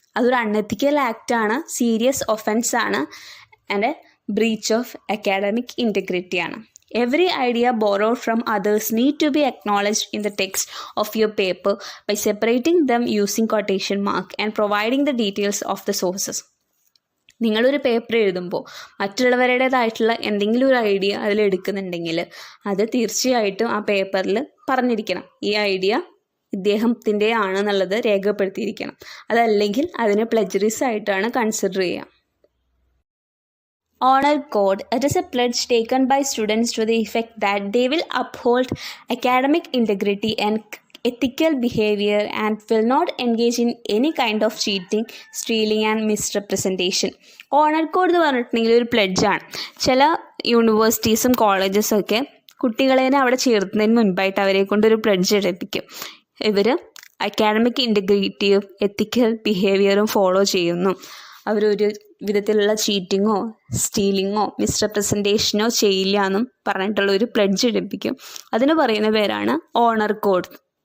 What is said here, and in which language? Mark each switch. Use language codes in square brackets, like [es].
[ml] അതൊരു unethical ആക്റ്റാണ്, serious offence ആണ്, and [en] breach of academic integrity [ml] ആണ്. [en] Every idea borrowed from others need to be acknowledged in the text of your paper by separating them using quotation mark and providing the details of the sources. [ml] നിങ്ങളൊരു paper എഴുതുമ്പോൾ മറ്റുള്ളവരുടേതായിട്ടുള്ള എന്തെങ്കിലും ഒരു idea അതിലെടുക്കുന്നുണ്ടെങ്കിൽ അത് തീർച്ചയായിട്ടും ആ പേപ്പറിൽ പറഞ്ഞിരിക്കണം. ഈ ഐഡിയ ഇദ്ദേഹത്തിൻ്റെ ആണെന്നുള്ളത് രേഖപ്പെടുത്തിയിരിക്കണം. അതല്ലെങ്കിൽ അതിനെ പ്ലെജറിസം ആയിട്ടാണ് കൺസിഡർ ചെയ്യുക. [en] Honor Code. It is a pledge taken by students to the effect that they will uphold academic integrity and ethical behavior and will not engage in any kind of cheating, stealing and misrepresentation. [ml] Honor Code എന്ന് പറഞ്ഞിട്ടുണ്ടെങ്കിൽ ഒരു പ്ലെഡ്ജാണ്. ചില യൂണിവേഴ്സിറ്റീസും കോളേജസും ഒക്കെ കുട്ടികളെ അവിടെ ചേർത്തുന്നതിന് മുൻപായിട്ട് അവരെ കൊണ്ടൊരു പ്ലെഡ്ജ് എടുപ്പിക്കും. ഇവർ അക്കാഡമിക് ഇൻറ്റഗ്രിറ്റിയും എത്തിക്കൽ ബിഹേവിയറും ഫോളോ ചെയ്യുന്നു, അവരൊരു വിധത്തിലുള്ള ചീറ്റിങ്ങോ സ്റ്റീലിങ്ങോ മിസ്റെപ്രസെൻറ്റേഷനോ ചെയ്യില്ല എന്നും പറഞ്ഞിട്ടുള്ള ഒരു പ്ലെഡ്ജ് എടുപ്പിക്കും. അതിന് പറയുന്ന പേരാണ് ഓണർ കോഡ്.